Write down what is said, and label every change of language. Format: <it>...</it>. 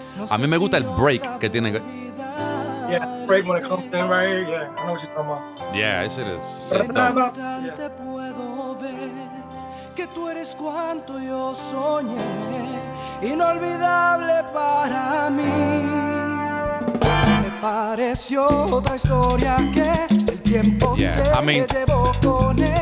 <es>A mí me gusta el break que tiene.</es> <en>Yeah, break when it comes in right here. Yeah, I know what you're talking about. Yeah, that shit is dope.</en> <es>Que tú eres cuanto yo soñé, inolvidable para mí. Me pareció otra historia que el tiempo se llevó con él.</es>